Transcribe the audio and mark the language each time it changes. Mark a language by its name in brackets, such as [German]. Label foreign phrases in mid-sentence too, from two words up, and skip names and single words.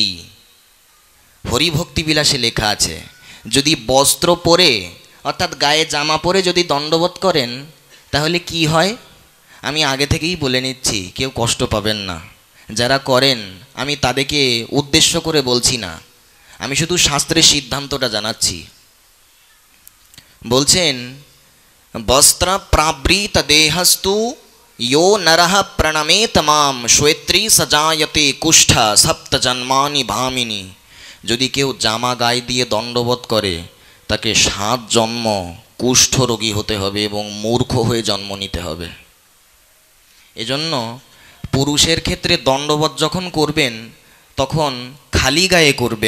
[Bangla] হরিভক্তি বিলাসে লেখা আছে যদি বস্ত্র পরে অর্থাৎ গায়ে জামা পরে যদি দণ্ডবত করেন তাহলে কি হয়, আমি আগে থেকেই বলে নিচ্ছি, কেউ কষ্ট পাবেন না। যারা করেন আমি তাদেরকে উদ্দেশ্য করে বলছি না, আমি শুধু শাস্ত্রের সিদ্ধান্তটা জানাচ্ছি। [Sanskrit] বলছেন বস্ত্র প্রাবৃত দেহস্তু यो नरः प्रणमेत माम श्वेत्री सजायते कुष्ठ सप्त जन्मानि भामिनी। [Bangla] যদি কেউ জামা গায়ে দিয়ে দণ্ডবত করে তাকে 7 জন্ম কুষ্ঠ রোগী হতে হবে এবং মূর্খ হয়ে জন্ম নিতে হবে। এজন্য পুরুষের ক্ষেত্রে দণ্ডবত যখন করবেন তখন খালি গায়ে করবেন।